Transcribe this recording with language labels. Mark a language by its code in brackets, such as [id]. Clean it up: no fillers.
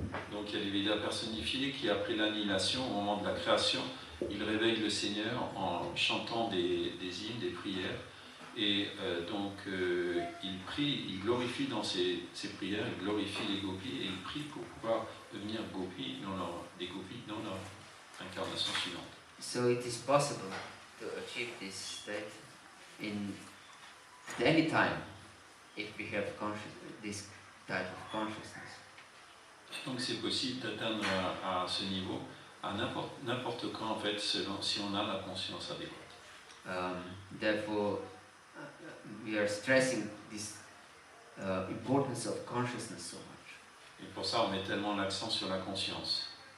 [fr] Donc il y a les Védas personnifiés qui, après l'annihilation, au moment de la création, ils réveillent le Seigneur en chantant des hymnes, des prières, et donc ils prient, ils glorifient dans ces prières, ils glorifient les gopis, et ils prient pour pouvoir devenir gopis des gopis dans leur incarnation suivante. [en] So it is possible to achieve this state at any time if we have this type of consciousness. [fr] Donc c'est possible d'atteindre à ce niveau à n'importe quand en fait, si on a la conscience adéquate. [en] Therefore, we are stressing this importance of consciousness so much. [fr] Et pour ça, on met tellement l'accent sur la conscience.